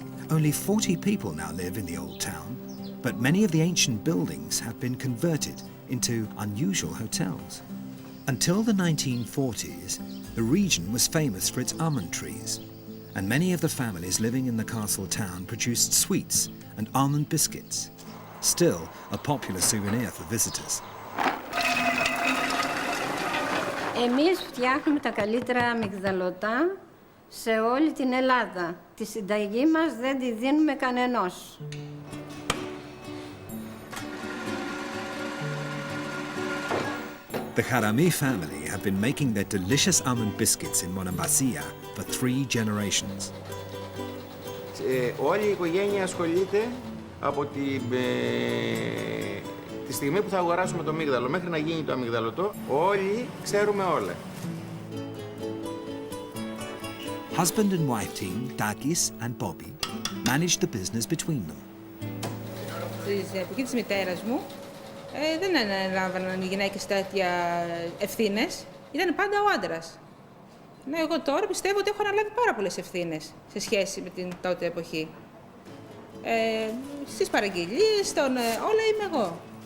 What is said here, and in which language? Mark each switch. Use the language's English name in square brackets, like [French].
[English] Only 40 people now live in the old town, but many of the ancient buildings have been converted into unusual hotels. Until the 1940s, the region was famous for its almond trees, and many of the families living in the castle town produced sweets and almond biscuits, still a popular souvenir for visitors. [Greek] Εμείς φτιάχνουμε τα καλύτερα αμυγδαλωτά σε όλη την Ελλάδα. Τη συνταγή μας δεν τη δίνουμε κανενός. [English] The Harami family have been making their delicious almond biscuits in Monemvasia for 3 generations. [Greek] Όλη η οικογένεια ασχολείται από τη στιγμή που θα αγοράσουμε το αμύγδαλο μέχρι να γίνει το αμυγδαλωτό. Όλοι ξέρουμε όλα. [English] Husband and wife team, Takis and Bobby, managed the business between them. [Greek] Στην εποχή της μητέρας μου δεν ανέλαβαν οι γυναίκες τέτοια ευθύνες. Ήταν πάντα ο άντρας. Εγώ τώρα πιστεύω ότι έχω αναλάβει πάρα πολλές ευθύνες σε σχέση με την τότε εποχή. Στις παραγγελίες, όλα είμαι εγώ.